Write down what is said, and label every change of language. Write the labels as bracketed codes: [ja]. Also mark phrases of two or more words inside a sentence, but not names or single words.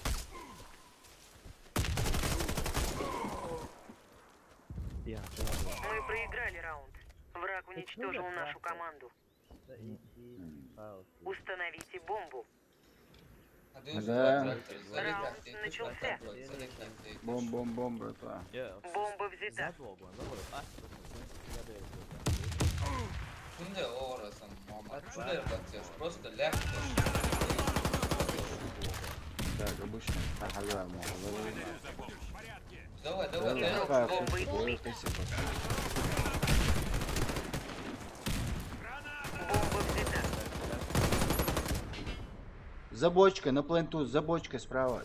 [ru] Мы проиграли раунд. Враг уничтожил нашу команду. Установите бомбу. Да. Раунд начался. Бом, братва. Бомба взята. [tr] Şimdi orası ama şuraya bakacağız. [ru] Просто легко. Так, обычно. Ага, можно. Давай. Бомба взята. За бочкой, на пленту, за бочкой справа.